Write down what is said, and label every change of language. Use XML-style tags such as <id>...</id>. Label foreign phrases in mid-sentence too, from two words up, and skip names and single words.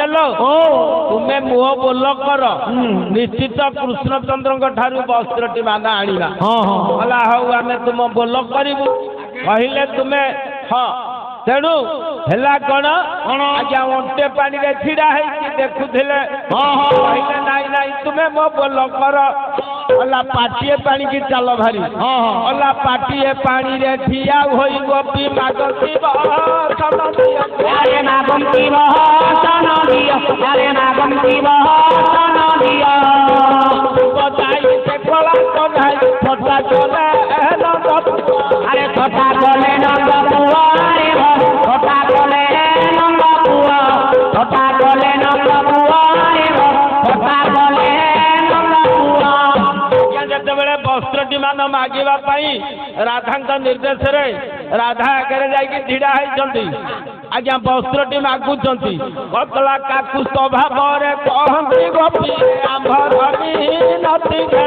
<or>लो ତୁମେ ମୁହ ବୋଲ କର ନିଶ୍ଚିତ କୃଷ୍ଣଚନ୍ଦ୍ରଙ୍କ ଠାରୁ ବସ୍ତ୍ରଟି ମାନ ଆଣିବା ହେଲା ହଉ ଆମେ ତୁମ ବୋଲ କରିବୁ କହିଲେ ତୁମେ ତେଣୁ ହେଲା କଣ ଆଜ୍ଞା ଅଣ୍ଟେ ପାଣିରେ ଛିଡା ହେଇକି ଦେଖୁଥିଲେ କହିଲେ ନାଇଁ ନାଇଁ ତୁମେ ମୋ ବୋଲ କର ଅଲା ପାଟିଏ ପାଣିକି ଚାଲ ଭାରି ଅଲା ପାଟିଏ ପାଣିରେ ଠିଆ ହୋଇ ଗୋପୀ ମାଗନ୍ତି ଆରେ କଥା ବୋଲେ ନନ୍ଦ ପୁଅ ରେ କଥା ବୋଲେ ନନ୍ଦ ପୁଅ କଥା ବୋଲେ ନନ୍ଦ ପୁଅ ରେ କଥା ବୋଲେ ନନ୍ଦ ପୁଅ ଯେତେବେଳେ ବସ୍ତ୍ରଟି ମାନ ମାଗିବା ପାଇଁ ରାଧାଙ୍କ ନିର୍ଦ୍ଦେଶରେ ରାଧା ଆଗରେ ଯାଇକି ଛିଡା ହେଇଛନ୍ତି ଆଜ୍ଞା ବସ୍ତ୍ରଟି ମାଗୁଛନ୍ତି ପତଳା କାକୁ ସ୍ୱଭାବରେ କହନ୍ତି ଗୋପୀ ଆମ୍ଭରି ନତି ଜ୍ଞାନ</or>